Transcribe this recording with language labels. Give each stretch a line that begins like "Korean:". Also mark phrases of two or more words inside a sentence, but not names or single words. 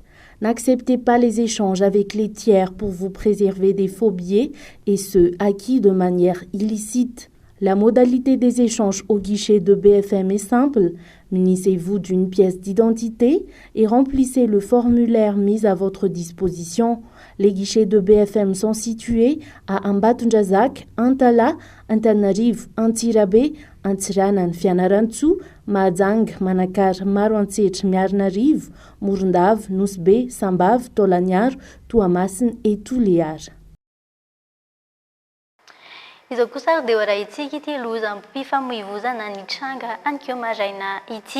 French: N'acceptez pas les échanges avec les tiers pour vous préserver des faux billets et ceux acquis de manière illicite. La modalité des échanges au guichet de BFM est simple. Munissez-vous d'une pièce d'identité et remplissez le formulaire mis à votre disposition. Les guichets de BFM sont situés à Ambatondrazaka, Antala, Antananarivo, Antsirabe, Antsiranana, Fianarantsoa, Mahajanga, Manakara, Maroantsetra, Miarinarivo, Morondava, Nosy, Sambava, Taolagnaro, Toamasina et Toliara.
Malagasy: Izao kosa dia raha itsika ity lozam-pifamoivoizana ny tranga an'keo maraina ity.